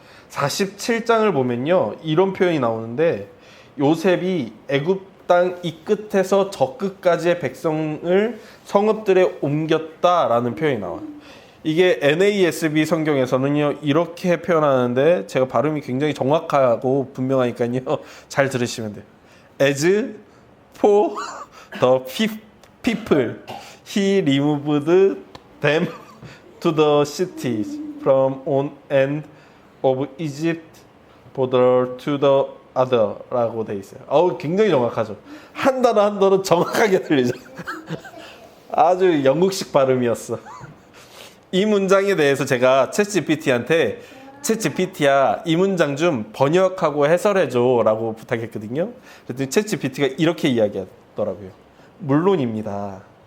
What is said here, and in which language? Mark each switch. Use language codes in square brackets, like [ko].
[ko] 47장을 보면요, 이런 표현이 나오는데 요셉이 애굽 땅 이 끝에서 저 끝까지의 백성을 성읍들에 옮겼다라는 표현이 나와요. 이게 NASB 성경에서는요 이렇게 표현하는데 제가 발음이 굉장히 정확하고 분명하니까요 잘 들으시면 돼요. [en] As for the people, he removed them to the cities from one end of Egypt border to the other [ko] 라고 돼 있어요. 굉장히 정확하죠. 한 단어 한 단어 정확하게 들리죠. 아주 영국식 발음이었어. 이 문장에 대해서 제가 챗GPT한테 챗GPT야 이 문장 좀 번역하고 해설해줘 라고 부탁했거든요. 그랬더니 챗GPT가 이렇게 이야기하더라고요. 물론입니다.